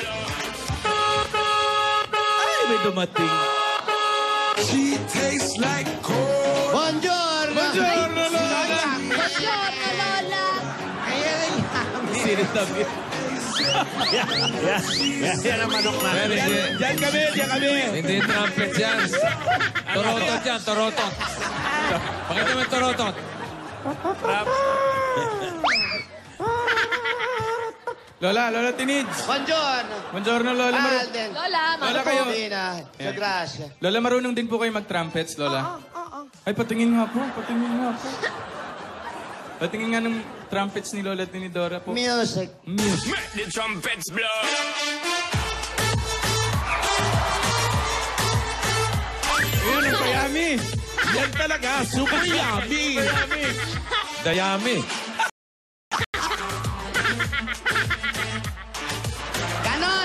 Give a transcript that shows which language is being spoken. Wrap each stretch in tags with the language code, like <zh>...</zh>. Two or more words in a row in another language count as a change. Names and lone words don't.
<tl>Ay, may dumating.</tl> <en>She tastes like corn.</en> <it>Buongiorno! Buongiorno, Lola. Buongiorno, Lola.</it> <tl>Ayan, Sinitabi. Yan ang manok na. Diyan kami. Hindi trumpets yan. Torotot yan, torotot. Pakita mo yung torotot. Lola Tinids.</tl> <it>Buongiorno! Buongiorno, Lola.</it> <tl>Alden! Lola, Lola kayo. Divina, sa grasya. Lola, marunong din po kayo mag-trumpets, Lola? Ay, patingin nga po. Patingin nga ng trumpets ni Lola Tinidora po. Music. Music.</tl> <en>Make the trumpets blow.</en> <tl>Ayun, ang payami. Yan talaga,</tl> <en>super yummy.</en> <tl>Dayami. Ganon!</tl>